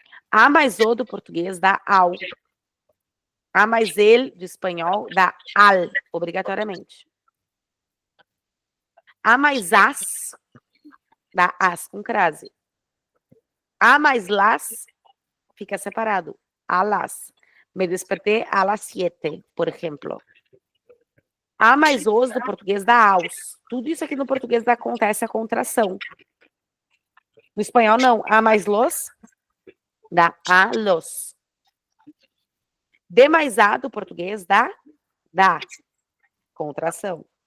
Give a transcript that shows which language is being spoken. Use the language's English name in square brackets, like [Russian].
[Portuguese] A mais O do português dá AU. A mais ele do espanhol dá AL, obrigatoriamente. A mais AS dá AS com crase. A mais LAS fica separado. [Spanish] Alas. Me desperté a las 7, [Portuguese] por exemplo. A mais os do português dá aos. Tudo isso aqui no português acontece a contração. No espanhol, não. A mais los dá a los. D mais A do português dá contração.